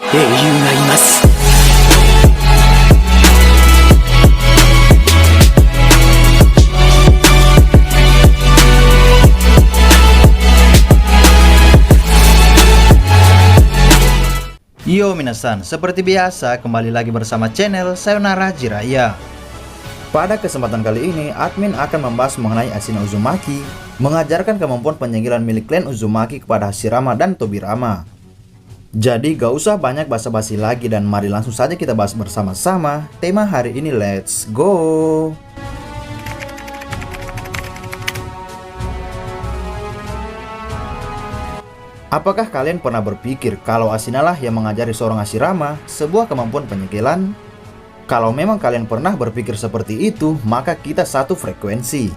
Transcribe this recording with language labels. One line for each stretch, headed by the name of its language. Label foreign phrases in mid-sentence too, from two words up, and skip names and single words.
Japanese: 英雄がいます。よ、皆さん,
Indonesian: seperti biasa kembali lagi bersama channel Sayonara Jiraiya. Pada kesempatan kali ini, admin akan membahas mengenai Ashina Uzumaki mengajarkan kemampuan penyegelan milik klan Uzumaki kepada Hashirama dan Tobirama. Jadi gak usah banyak basa-basi lagi dan mari langsung saja kita bahas bersama-sama tema hari ini,
English: let's go!
Indonesian: Apakah kalian pernah berpikir kalau Ashina lah yang mengajari seorang Hashirama sebuah kemampuan penyegelan? Kalau memang kalian pernah berpikir seperti itu, maka kita satu frekuensi.